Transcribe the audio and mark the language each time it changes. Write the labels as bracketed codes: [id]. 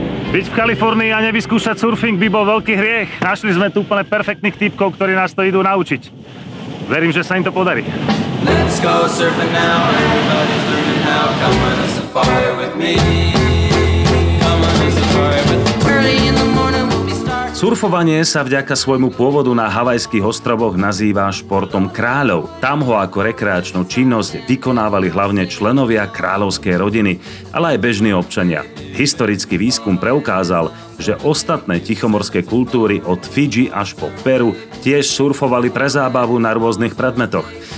[sk] Byť v Kalifornii a nevyskúšať surfing by bol veľký hriech. Našli sme tu úplne perfektných typkov, ktorí nás to idú naučiť. Verím, že sa im to podarí. [en] Let's go surfing now, everybody's learning how. Come on a safari with me. Come on a safari with me. Early in the morning we'll be starting. [sk] Surfovanie sa vďaka svojmu pôvodu na Havajských ostrovoch nazýva športom kráľov. Tam ho ako rekreačnú činnosť vykonávali hlavne členovia kráľovskej rodiny, ale aj bežní občania. Historický výskum preukázal, že ostatné tichomorské kultúry od Fidži až po Peru tiež surfovali pre zábavu na rôznych predmetoch.